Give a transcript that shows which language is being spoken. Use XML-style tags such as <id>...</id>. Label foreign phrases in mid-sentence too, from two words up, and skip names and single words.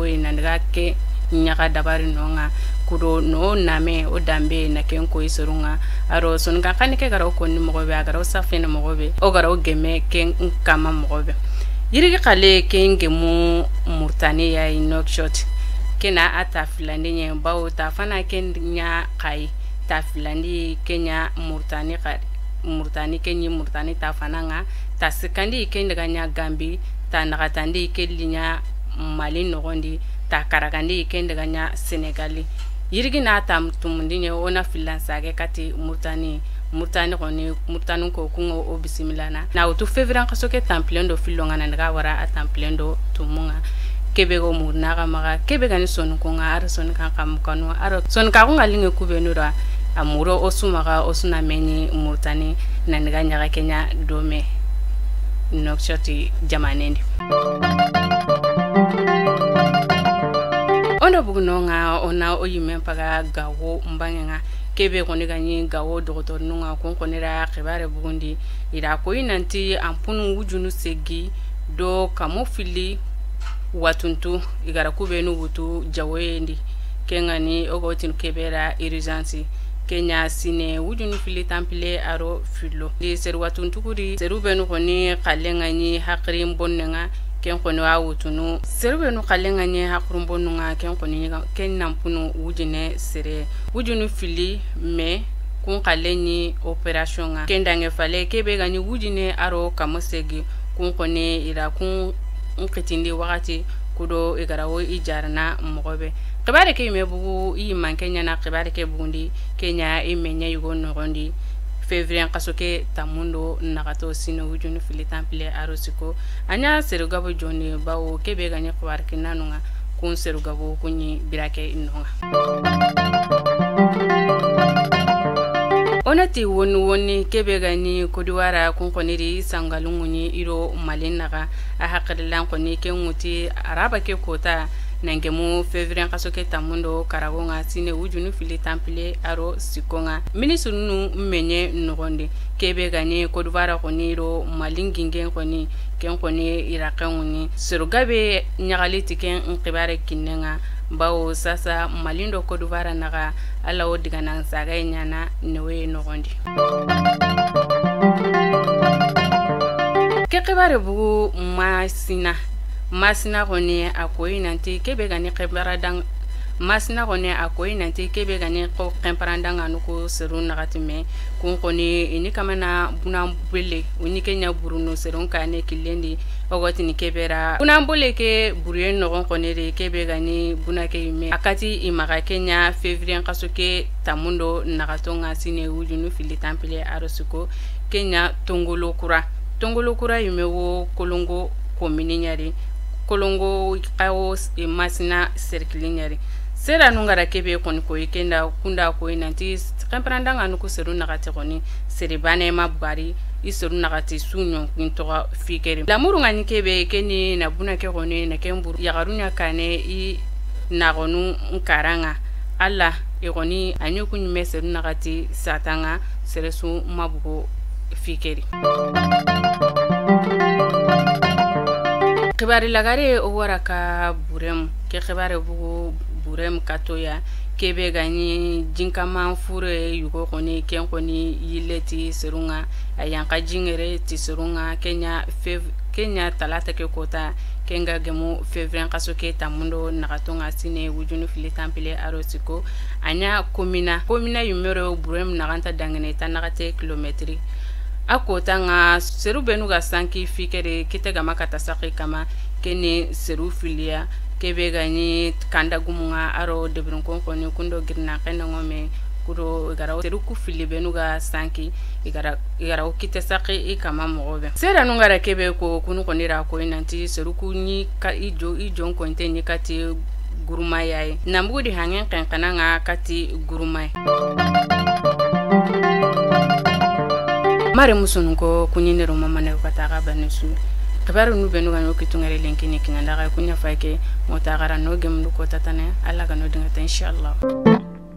<snk>na ndaga ke nyaka dabari nonga kudo no name o dambe na ken ko isurunga aro sonka kanike garo konni mogobe agaro safene mogobe o garo geme ken kama mogobe yirigi kale kenge mu murtani ya inokshot kena atafilandi nye bawo tafana kenya kai tafilandi kenya murtani kenyi murtani tafana nga tasikandi kendaga nya gambi ta nakatandi kelinya mali nogondi ta karakandi kendaga nya senegali yirigi na tam tumundi nye ona filansage kati murtani ko kungo o bisimilana na utu fevrier kasoke templendo filonga na ndaga wara a templendo tumunga kebego murnaga maga kebega ni sonu ko nga ar son kan kam kanu ar son ka ko ngalinge kubenura amuro osumaga osuna meni murtani na ndaga nyaga kenya dome nokshoti jamanendi ono bugunonga ona oyime paga gawo mbangenga kebe koni ganyi gawo doktor nunga konkonera khibare bugundi ira ko inanti ampunu wujunu segi do kamofili watuntu igara kubenu butu jawendi kengani ogotin kebera urgence kenya sine wujunu fili tampile aro filo di seru watuntu kuri seru benu koni kalengani hakrim bonnenga ken koni wa wutunu serbe no kalenga nye hakurumbo nunga ken koni ken nampunu wujine sere wujunu fili me kun kalenyi operation nga ken dange fale kebe gani wujine aro kamosegi kun koni ira kun nkitindi wakati kudo igarawo ijarna mogobe kibare ke mebugu i mankenya na kibare ke bugundi kenya imenya yugo nogondi fevrier kasoke tamundo nagato sino wujunu fili temple arosiko anya serugabo joni bawo kebe ganye kwarki nanunga kun serugabo kunyi birake inonga onati woni kebe gani kodiwara kun koniri sangalungunyi iro malinaga a hakrilan koni kenguti araba ke kota nangemu fevrier kasoke tamundo karagonga sine wujunu fili temple aro sikonga minisunu menye nogonde kebe ganye kodvara koniro malingingen koni ken koni irakanguni surugabe nyagali tiken nkibare kinenga bawo sasa malindo kodvara naga alawo digana saga nyana newe nogonde ke kibare bugu masina kone akoyi nanti kebe gani kebara dang masina kone akoyi nanti kebe gani ko kemparandanga nuko seru nagatime kun kone ini kamana bunambele uni kenya buruno serun kane kilendi ogoti ni kebera bunambole ke buruye no kone re kebe gani bunake yume akati imaga kenya fevrier kasoke tamundo nagatonga sine wujunu fili temple arosuko kenya tongolo kura yume wo kolongo komini nyari kolongo kawo masina serkilinyari sera nungara kebe koni ko ikenda kunda ko inanti kampranda nganu ko seru nagati koni seribane mabugari iseru nagati sunyo kintoga fikeri lamuru ngani kebe keni na buna ke koni na kemburu yagarunya kane I nagonu nkaranga alla ikoni anyo kunyi seru nagati satanga seresu mabugo fikeri kibari lagare o waraka burem ke kibare bugu burem katoya kebe gani jinkama fure yugo koni ken koni yileti serunga ayanka jingere ti serunga kenya talata ke kota kenga gemu fevrier kasoke tamundo nagatonga sine wujunu fili temple arosiko anya komina yumero burem naganta dangene tanagate kilometri akota nga seru benu ga sanki fikere kitega makata saki kama kene seru filia kebe gani kanda gumunga aro debrun kon koni kundo girna kana ngome kuro igara seru ku filibenu ga sanki igara okite saki ikama mogobe sera nungara kebe ko kunu konira ko inanti seru ku ni ka ijo ko inteni kati guruma yayi nambudi hangen kankana nga kati guruma mare musunun ko kunyinero mama ne ko taga banesu kabaru nu benu ga no kitungare lenki ni kinanda ga kunya fake motagara no gemlu ko tatane alla ga no dinga inshallah</snk>